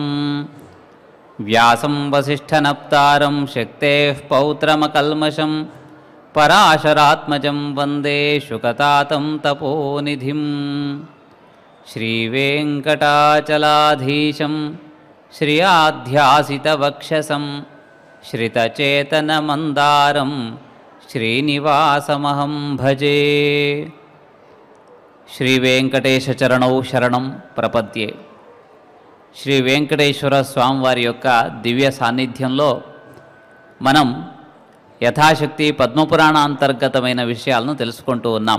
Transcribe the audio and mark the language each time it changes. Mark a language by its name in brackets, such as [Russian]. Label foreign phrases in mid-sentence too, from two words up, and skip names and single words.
[Sanskrit] व्यासं वसिष्ठनप्तारं शक्तेः पौत्रमकल्मषं पराशरात्मजं वन्दे शुकतातं तपोनिधिं। श्रीवेङ्कटाचलाधीशं श्रियाध्यासितवक्षसं श्रितचेतनमन्दारं श्रीनिवासमहं भजे। శ్రీవేంకటేశచరణౌ శరణం ప్రపద్యే. [Telugu] శ్రీ వెంకటేశ్వర స్వామివారి యొక్క దివ్య సాన్నిధ్యంలో మనం యథాశక్తి పద్మపురాణ అంతర్గతమైన విషయాలను తెలుసుకుంటూ ఉన్నాం.